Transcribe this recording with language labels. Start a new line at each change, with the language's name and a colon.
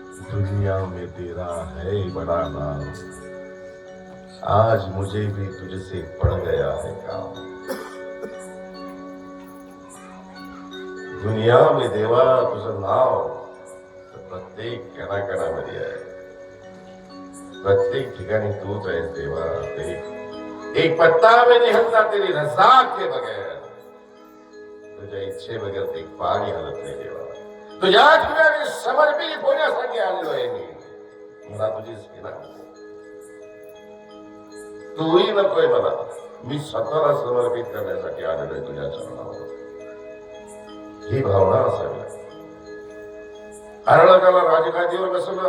Hindi: दुनिया में तेरा है बड़ा नाम, आज मुझे भी तुझसे पड़ गया है काम.
Marathi: दुनिया में देवा तुझं नाव तर प्रत्येक कणाकणामध्ये आहे, प्रत्येक ठिकाणी तूच आहेस देवा.
Hindi: तेरी एक पत्ता में निहलता तेरी रजा के बगैर,
Marathi: तुझ्या इच्छे बगैर एक पाणी हलत नाही देवा. तुझ्या ठिकाणी समर्पित होण्यासाठी आलेलो आहे मी. मला तुझी सेना, तूही नकोय मला, मी स्वतःला समर्पित करण्यासाठी आलेलो आहे तुझ्या चरणावर. ही भावना असावी लागते. अरळकाला राजगादीवर बसवलं.